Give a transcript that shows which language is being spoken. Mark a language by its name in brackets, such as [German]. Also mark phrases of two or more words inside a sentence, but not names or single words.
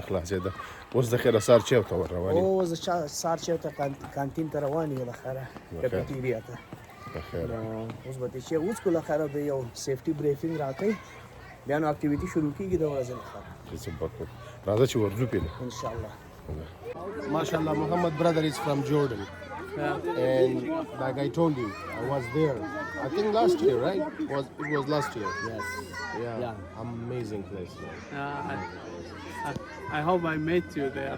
[Pashto] خلاصېده اوس د خیره سهار چېرته ور روان یې اوس د سهار چېرته کانتین ته روان یو له خیره کفیټیریا ته اوس به ترې چې وڅکو له خیره به یو [English] safety briefing [Pashto] راکوي بیا نو اکټیویټي شروع کېږي د ورځې له خیره راځه چې ورځو پېله [Arabic] انشاءالله ما شاء الله, [English] Muhammad brother is from Jordan. And like I told you, I was there. I think last year, right? It was last year. Yes. Yeah. Amazing place. I hope I met you there.